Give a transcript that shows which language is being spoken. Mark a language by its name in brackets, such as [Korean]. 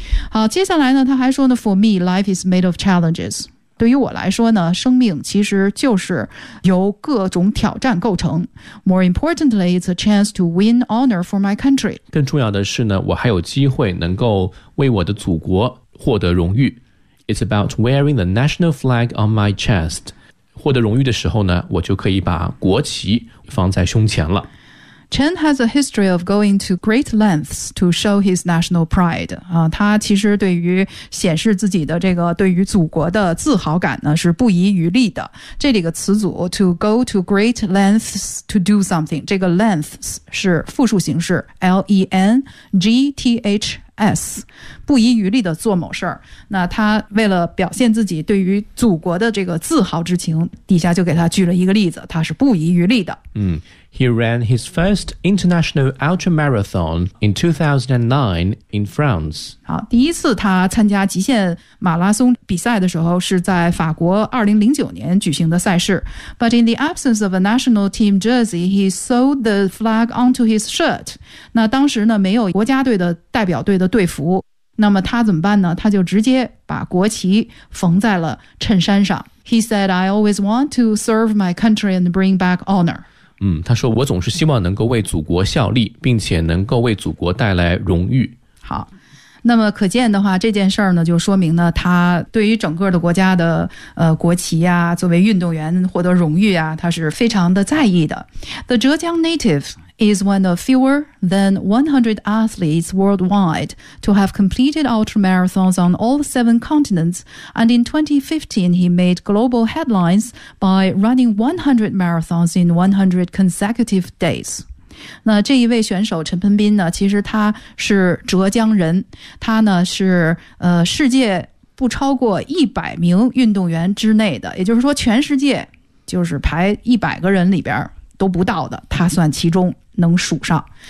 [Chinese] 好，接下来呢他还说呢 [English] for me life is made of challenges， [Chinese] 对于我来说呢生命其实就是由各种挑战构成。 [English] more importantly it's a chance to win honor for my country， [Chinese] 更重要的是呢我还有机会能够为我的祖国获得荣誉。 [English] It's about wearing the national flag on my chest. [Chinese] 获得荣誉的时候呢，我就可以把国旗放在胸前了。 [English] Chen has a history of going to great lengths to show his national pride. [Chinese] 他其实对于显示自己的这个对于祖国的自豪感呢是不遗余力的。这里个词组 [English] to go to great lengths to do something， [Chinese] 这个 lengths 是复数形式 lengths， 不遗余力的做某事儿。那他为了表现自己对于祖国的这个自豪之情，底下就给他举了一个例子，他是不遗余力的。 [English] 嗯。He ran his first international ultra marathon in 2009 in France. [Chinese] 好，第一次他参加极限马拉松比赛的时候是在法国2009年举行的赛事。 [English] But in the absence of a national team jersey, he sewed the flag onto his shirt. [Chinese] 那当时呢，没有国家队的代表队的队服。那么他怎么办呢？他就直接把国旗缝在了衬衫上。 [English] He said, I always want to serve my country and bring back honor. [Chinese] 嗯，他说我总是希望能够为祖国效力，并且能够为祖国带来荣誉。好，那么可见的话，这件事儿呢，就说明呢，他对于整个的国家的国旗啊，作为运动员获得荣誉啊，他是非常的在意的。 [English] The 浙江 native is one of fewer than 100 athletes worldwide to have completed ultramarathons on all 7 continents, and in 2015 he made global headlines by running 100 marathons in 100 consecutive days. [Chinese] 那这一位选手陈鹏斌呢，其实他是浙江人，他呢是世界不超过100名运动员之内的，也就是说全世界就是排100个人里边都不到的，他算其中能数上。